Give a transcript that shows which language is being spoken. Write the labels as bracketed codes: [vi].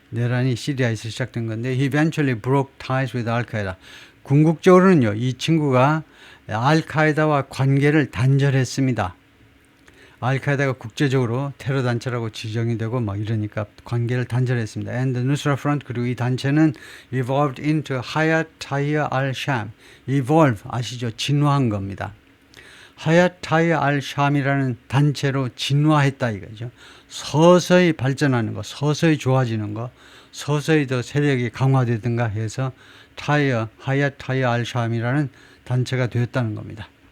[ko] 내란이 시리아에서 시작된 건데 [en] he eventually broke ties with al-Qaeda. [ko] 궁극적으로는요, 이 친구가 알카에다와 관계를 단절했습니다. 알카에다가 국제적으로 테러 단체라고 지정이 되고 막 이러니까 관계를 단절했습니다. [en] And the Nusra Front, [ko] 그리고 이 단체는 [en] evolved into Hayat Tahrir al-Sham. [ko] evolve 아시죠? 진화한 겁니다. Hayat Tahrir al-Sham이라는 단체로 진화했다 이거죠. 서서히 발전하는 거, 서서히 좋아지는 거, 서서히 더 세력이 강화되든가 해서 Hayat Tahrir al-Sham이라는 단체가 되었다는 겁니다.